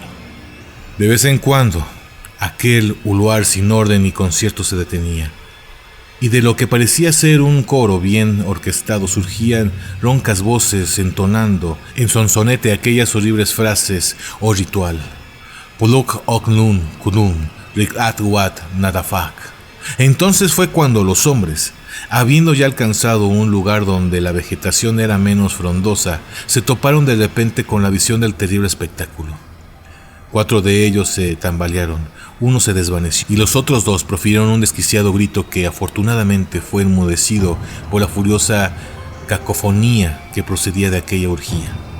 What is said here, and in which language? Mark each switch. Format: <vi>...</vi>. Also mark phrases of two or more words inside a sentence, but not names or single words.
<es>De vez en cuando, aquel uluar sin orden y concierto se detenía, y de lo que parecía ser un coro bien orquestado surgían roncas voces entonando en sonsonete aquellas horribles frases o ritual. Puluk oknun kudun rikatwat nadafak. Entonces fue cuando los hombres, habiendo ya alcanzado un lugar donde la vegetación era menos frondosa, se toparon de repente con la visión del terrible espectáculo. 4 de ellos se tambalearon, uno se desvaneció y los otros 2 profirieron un desquiciado grito que afortunadamente fue enmudecido por la furiosa cacofonía que procedía de aquella orgía.</es>